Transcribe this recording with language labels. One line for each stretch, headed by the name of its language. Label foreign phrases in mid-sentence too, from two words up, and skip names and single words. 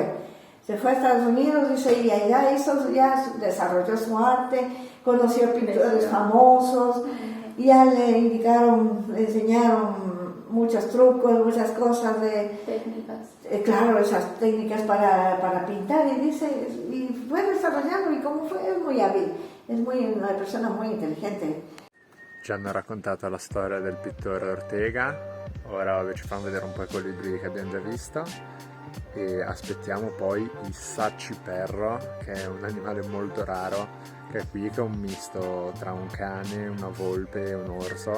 Spanish: Se fue a Estados Unidos, dice, y allá desarrolló su arte, conoció pintores famosos, y ya le enseñaron muchos trucos, muchas cosas de Técnicas. Claro, esas técnicas para pintar, y dice, y fue desarrollando, y como fue, es muy hábil, es una persona muy inteligente.
Italian: Ci hanno raccontato la storia del pittore Ortega, ora ci fanno vedere un po' i colibri che abbiamo già visto e aspettiamo poi il sacciperro, che è un animale molto raro, che è qui, che è un misto tra un cane, una volpe e un orso.